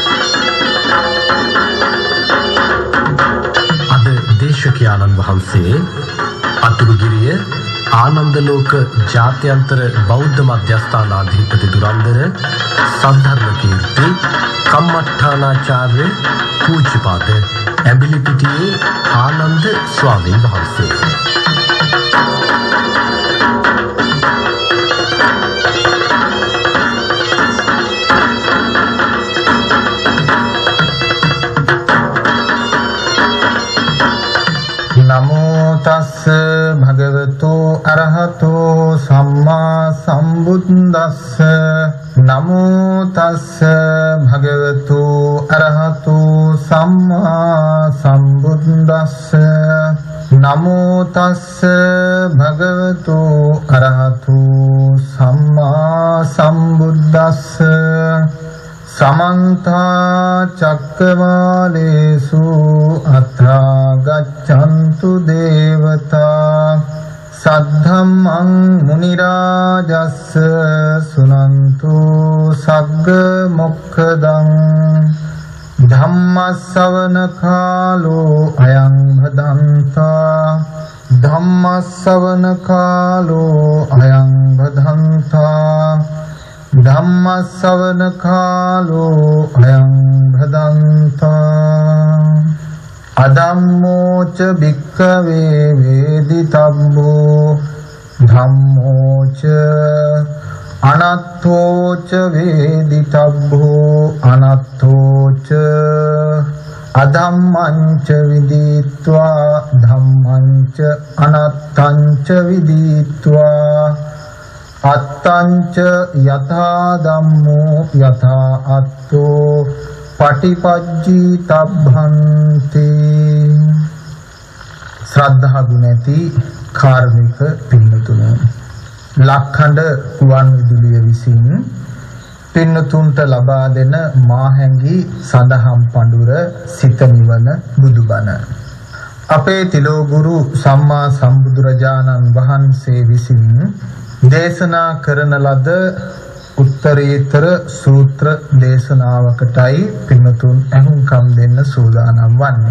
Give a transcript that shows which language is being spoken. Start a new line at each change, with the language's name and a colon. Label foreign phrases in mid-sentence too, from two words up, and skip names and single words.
Sinhala: අද දේශකයාණන් වහන්සේ අතුරුගිරිය ආනන්දලෝක ජාත්‍යන්තර බෞද්ධ මධ්‍යස්ථානාධිපති දුරන්දර සද්ධර්ම කීර්ති කම්මඨානාචාර්ය පූජ්‍යපාද ඇඹිලිපිටියේ ආනන්ද ස්වාමීන් වහන්සේ.
Pali: නමෝ තස්ස භගවතු අරහතෝ සම්මා සම්බුද්දස්ස නමෝ තස්ස භගවතු අරහතෝ සම්මා සම්බුද්දස්ස නමෝ තස්ස භගවතු අරහතෝ සම්මා සම්බුද්දස්ස සමන්ත චක්කවාලේසු අත්‍රා ගච්ඡන්තු දේවතා සද්ධම්මං මුනි රාජස්ස සුනන්තු සග්ග මොක්ඛදං ධම්මස්සවන කාලෝ අයං භදන්තා ධම්මස්සවන කාලෝ අයං භදන්තා ධම්මස්සවන කාලෝ අයං භදන්තා අදම්මෝච භික්ඛවේ වේදිතබ්බෝ ධම්මෝච අනත්තෝච වේදිතබ්බෝ අනත්තෝච අධම්මංච විදිත්වා ධම්මංච අනත්තංච විදිත්වා අත්තංච යථා ධම්මෝ යථා අත්තෝ පටිපජ්ජී තබ්බන්ති.
Sinhala: ශ්‍රද්ධා ගුණ ඇති කාර්මික පින්නතුන් ලක්ඛඬ ගුවන් විදුලිය විසින් පින්නතුන්ට ලබා දෙන මාහැඟි සදහම් පඬුර සිත නිවන බුදුබණ අපේ තිලෝගුරු සම්මා සම්බුදුරජාණන් වහන්සේ විසින් දේශනා කරන ලද උත්තරීතර සූත්‍ර දේශනාවකටයි පින්වතුන් ඇහුම්කම් දෙන්න සූදානම් වන්නේ.